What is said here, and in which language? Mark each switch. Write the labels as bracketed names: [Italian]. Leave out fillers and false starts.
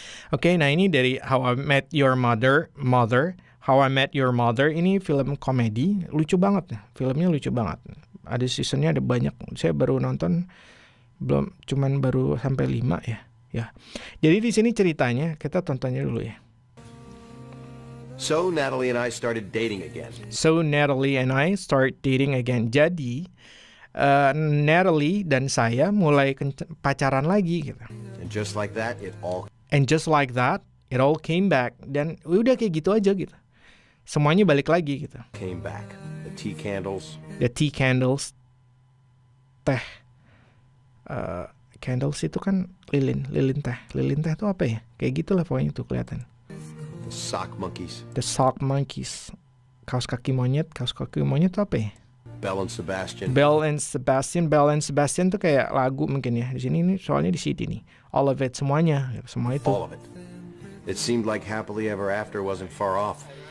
[Indonesian] Oke, nah ini dari How I Met Your Mother. How I Met Your Mother ini film komedi, lucu banget. Filmnya lucu banget. Ada seasonnya, ada banyak. Saya baru nonton baru sampai 5 ya. Ya. Jadi di sini ceritanya kita tontonnya dulu ya. [English] So Natalie and I started dating again. So Natalie and I start dating again. [Indonesian] Jadi Natalie dan saya mulai pacaran lagi gitu. [English] And just like that, it all came back. [Indonesian] Dan udah kayak gitu aja gitu. Semuanya balik lagi gitu. [English] came back. The tea candles. [Indonesian] Teh. Candles itu kan lilin teh. Lilin teh itu apa ya? Kayak gitulah pokoknya tuh kelihatan. [English] The sock monkeys. [Indonesian] Kaos kaki monyet itu apa ya? Belle and Sebastian tuh kayak lagu mungkin ya. Di sini nih soalnya di CD nih. [English] All of it, [Indonesian] semuanya, semua itu. [English] All of it. It seemed like happily ever after wasn't far off.